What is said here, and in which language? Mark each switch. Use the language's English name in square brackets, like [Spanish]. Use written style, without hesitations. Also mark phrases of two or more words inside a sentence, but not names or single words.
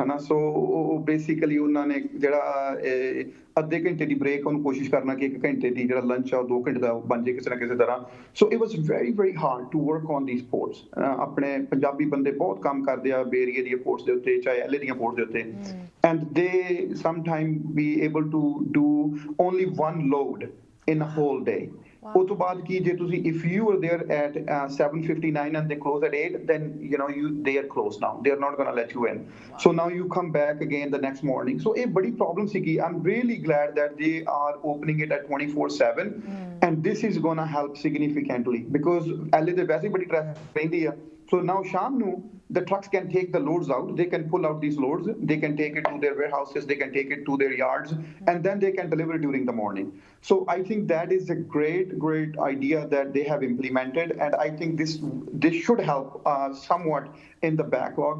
[Punjabi] ਹਨਾ ਸੋ ਉਹ ਬੇਸਿਕਲੀ ਉਹਨਾਂ ਨੇ ਜਿਹੜਾ ਅੱਧੇ ਘੰਟੇ ਦੀ ਬ੍ਰੇਕ ਉਹਨੂੰ ਕੋਸ਼ਿਸ਼ ਕਰਨਾ ਕਿ 1 ਘੰਟੇ ਦੀ ਜਿਹੜਾ ਲੰਚ ਆ ਉਹ 2 ਘੰਟੇ ਦਾ ਬਣ ਜੇ ਕਿਸੇ ਨਾ ਕਿਸੇ ਤਰ੍ਹਾਂ [English] so it was very hard to work on these ports [Punjabi] ਆਪਣੇ ਪੰਜਾਬੀ ਬੰਦੇ ਬਹੁਤ ਕੰਮ ਕਰਦੇ ਆ ਬੇਰੀਏ ਦੀਆਂ ਪੋਰਟਸ ਦੇ ਉੱਤੇ ਚਾਹੇ ਐਲਏ ਦੀਆਂ ਪੋਰਟਸ ਦੇ ਉੱਤੇ [English] and they sometime be able to do only 1 load in a whole day [Punjabi] ਉਹ ਤੋਂ ਬਾਅਦ ਕੀ ਜੇ ਤੁਸੀਂ [English] if you were there at 7:59 and they close at 8 then they are closed now they are not going to let you in so now you come back again the next morning so [Punjabi] ਇਹ ਬੜੀ ਪ੍ਰੋਬਲਮ ਸੀਗੀ [English] I'm really glad that they are opening it at 24/7 and this is going to help significantly because [Punjabi] LA ਦੇ ਵੈਸੇ ਬੜੀ ਟ੍ਰੈਫਿਕ ਰਹਿੰਦੀ ਆ [English] so now [Punjabi] ਸ਼ਾਮ ਨੂੰ [English] the trucks can take the loads out. They can pull out these loads. They can take it to their warehouses. They can take it to their yards, and then they can deliver during the morning. So I think that is a great idea that they have implemented, and I think this should help somewhat in the backlog.